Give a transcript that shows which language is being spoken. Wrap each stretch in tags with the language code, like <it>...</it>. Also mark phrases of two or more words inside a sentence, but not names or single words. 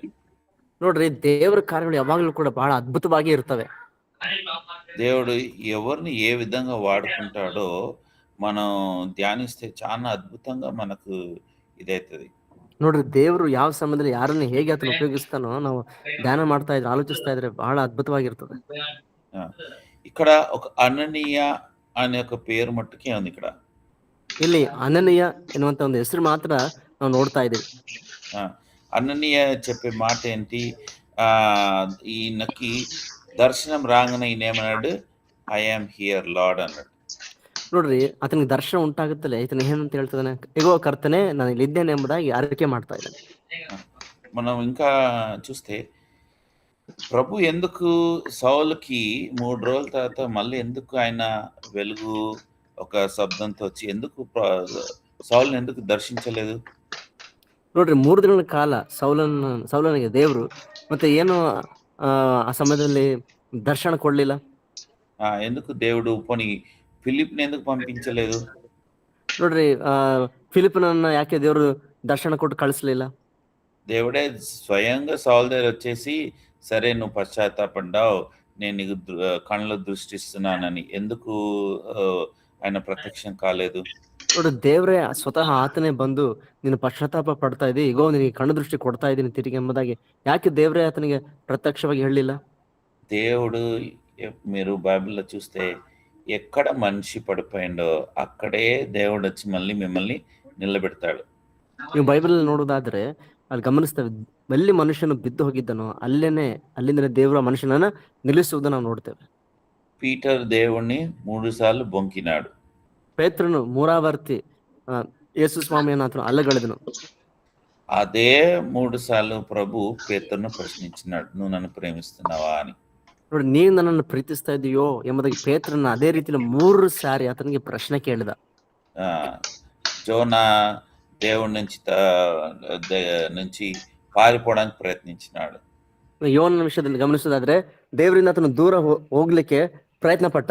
<kn>ನೋಡ್ರಿ, ದೇವರ ಕಾರ್ಯಗಳು ಯಾವಾಗಲೂ ಕೂಡ ಬಹಳ ಅದ್ಭುತವಾಗಿ ಇರ್ತವೆ.</kn> <te>దేవుడు ఎవరిని ఏ విధంగా వాడుకుంటాడో మనం ధ్యానిస్తే చాలా అద్భుతంగా మనకు ఇదైతుంది.</te> <kn>ನೋಡ್ರಿ, ದೇವರು ಯಾವ ಸಮಯದಲ್ಲಿ ಯಾರನ್ನ ಹೇಗೆ ಆತನ ಉಪಯೋಗಿಸ್ತಾನೋ ನಾವು ಧ್ಯಾನ ಮಾಡ್ತಾ ಇದ್ರೆ, ಆಲೋಚಿಸ್ತಾ ಇದ್ರೆ ಬಹಳ ಅದ್ಭುತವಾಗಿರ್ತದೆ.</kn> <te>ఇక్కడ ఒక అననీయ అనే ఒక పేరు మట్టుకే ఉంది. ఇక్కడ</te> <kn>ಇಲ್ಲಿ ಅನನೀಯ ಎನ್ನುವಂತ ಒಂದು ಹೆಸರು ಮಾತ್ರ ನಾವು ನೋಡ್ತಾ ಇದ್ದೀವಿ.</kn> <te>అననీయ చెప్పే మాట ఏంటి? ఈయనకి దర్శనం రాగానే ఈయన ఏమన్నాడు?</te> <en>I am here Lord అన్నాడు.</en> <kn>ನೋಡ್ರಿ,</kn> <te>అతనికి దర్శన</te> <kn>ಉಂಟಾಗುತ್ತಲೇ ಈತನ ಏನಂತ ಹೇಳ್ತಾನೆ? ಇಗೋ ಕರ್ತನೆ, ನಾನು ಇಲ್ಲಿದ್ದೇನೆ ಎಂಬುದಾಗಿ ಅರಿಕೆ ಮಾಡ್ತಾ ಇದ್ದಾನೆ.</kn> <te>మనం ఇంకా చూస్తే ప్రభు ఎందుకు సౌలుకి 3 రోజుల తర్వాత మళ్ళీ ఎందుకు ఆయన వెలుగు ఒక శబ్దంతో వచ్చి ఎందుకు సౌలుని ఎందుకు దర్శించలేదు?</te> <kn>ನೋಡ್ರಿ, 3 ದಿನಗಳ ಕಾಲ ಸೌಲನಿಗೆ ದೇವರು ಮತ್ತೆ ಏನು ಆ ಸಮಯದಲ್ಲಿ ದರ್ಶನ ಕೊಡ್ಲಿಲ್ಲ.</kn> <te>ఎందుకు దేవుడు పోనీ ఫిలిప్ని ఎందుకు పంపించలేదు?</te> <kn>ನೋಡ್ರಿ, ಫಿಲಿಪ್ಪನನ್ನ ಯಾಕೆ ದೇವರು ದರ್ಶನ ಕೊಟ್ಟು ಕಳಿಸಲಿಲ್ಲ?</kn> <te>దేవుడే స్వయంగా సౌలు దగ్గర వచ్చేసి, సరే నువ్వు పశ్చాత్తాపడ్డావు, నేను నీకు కళ్ళలో దృష్టిస్తున్నానని ఎందుకు ఆయన ప్రత్యక్షం కాలేదు?</te> <kn>ನೋಡು, ದೇವರೇ ಸ್ವತಃ ಆತನೇ ಬಂದು ನೀನು ಪಶ್ಚಾತ್ತಾಪ ಪಡ್ತಾ ಇದ್ದಿ, ಈಗೋ ನಿನಗೆ ಕಣ್ಣು ದೃಷ್ಟಿ ಕೊಡ್ತಾ ಇದ್ದೀನಿ ತಿರುಗಿ ಎಂಬುದಾಗಿ ಯಾಕೆ ದೇವರೇ ಆತನಿಗೆ ಪ್ರತ್ಯಕ್ಷವಾಗಿ ಹೇಳಲಿಲ್ಲ?</kn> <te>దేవుడు, మీరు బైబిల్లో చూస్తే ఎక్కడ మనిషి పడిపోయిండో అక్కడే దేవుడు వచ్చి మళ్ళీ మిమ్మల్ని నిలబెడతాడు.</te> <kn>ನೀವು ಬೈಬಲ್ ನೋಡೋದಾದ್ರೆ ಅಲ್ಲಿ ಗಮನಿಸ್ತೇವೆ, ಎಲ್ಲಿ ಮನುಷ್ಯನು ಬಿದ್ದು ಹೋಗಿದ್ದನೋ ಅಲ್ಲಿಂದನೇ ದೇವರ ಮನುಷ್ಯನನ್ನ ನಿಲ್ಲಿಸುವುದು ನಾವು ನೋಡ್ತೇವೆ.</kn> <te>పీటర్ దేవుణ్ణి 3 సార్లు బొంకినాడు.</te> <kn>ಪೇತ್ರನು 3 ಯೇಸು ಸ್ವಾಮಿಯನ್ನು ಆತನು ಅಲ್ಲಗಳೆದನು.</kn> <te>అదే 3 సార్లు ప్రభు పేతురును ప్రశ్నించినాడు, నువ్వు నన్ను ప్రేమిస్తున్నావా అని.</te> <kn>ನೋಡಿ, ನೀನು ನನ್ನನ್ನು ಪ್ರೀತಿಸ್ತಾ ಇದೆಯೋ ಎಂಬುದಾಗಿ ಪೇತ್ರನ ಅದೇ ರೀತಿಯಲ್ಲಿ 3 ಸಾರಿ ಆತನಿಗೆ ಪ್ರಶ್ನೆ ಕೇಳಿದ.</kn> <te>జోనా దేవుడి నుంచి పారిపోవడానికి ప్రయత్నించినాడు.</te> <kn>ಯೋನನ ವಿಷಯದಲ್ಲಿ ಗಮನಿಸೋದಾದ್ರೆ ದೇವರಿಂದ ಆತನು ದೂರ ಹೋಗ್ಲಿಕ್ಕೆ ಪ್ರಯತ್ನ ಪಟ್ಟ.</kn>